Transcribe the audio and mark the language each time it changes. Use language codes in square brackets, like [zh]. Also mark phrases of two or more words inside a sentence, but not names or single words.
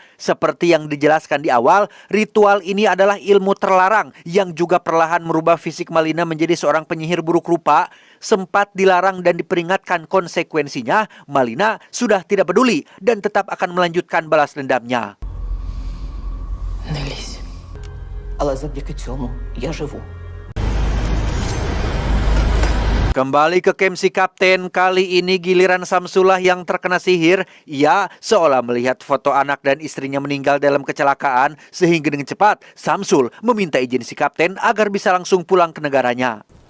[id] Seperti yang dijelaskan di awal, ritual ini adalah ilmu terlarang yang juga perlahan merubah fisik Malina menjadi seorang penyihir buruk rupa. Sempat dilarang dan diperingatkan konsekuensinya, Malina sudah tidak peduli dan tetap akan melanjutkan balas dendamnya. [uk] Не лізь. Але завдяки цьому я живу. [id] Kembali ke kamp si kapten, kali ini giliran Samsulah yang terkena sihir. Ia seolah melihat foto anak dan istrinya meninggal dalam kecelakaan, sehingga dengan cepat Samsul meminta izin si kapten agar bisa langsung pulang ke negaranya.